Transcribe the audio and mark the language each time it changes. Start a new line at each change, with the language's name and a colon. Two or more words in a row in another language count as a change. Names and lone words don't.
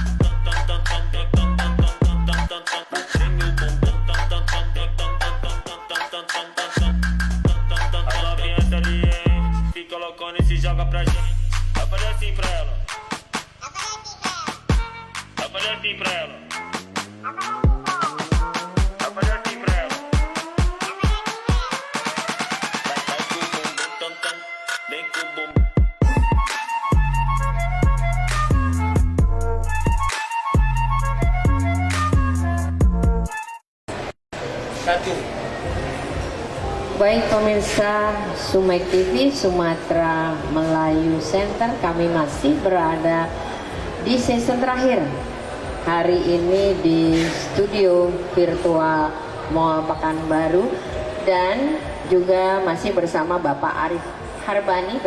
Portuguese: As novinhas salientes, fica loucona e se joga pra gente. Vai fazer assim pra ela. Vai fazer assim pra ela. Vai fazer assim pra ela. Vai com o bumbum, tam tam. Vem com o bumbum.
Indonesian: Satu. Baik pemirsa Sumek TV Sumatera Melayu Center, kami masih berada di season terakhir hari ini di studio virtual Mall Pekanbaru, dan juga masih bersama Bapak Arif Harbani.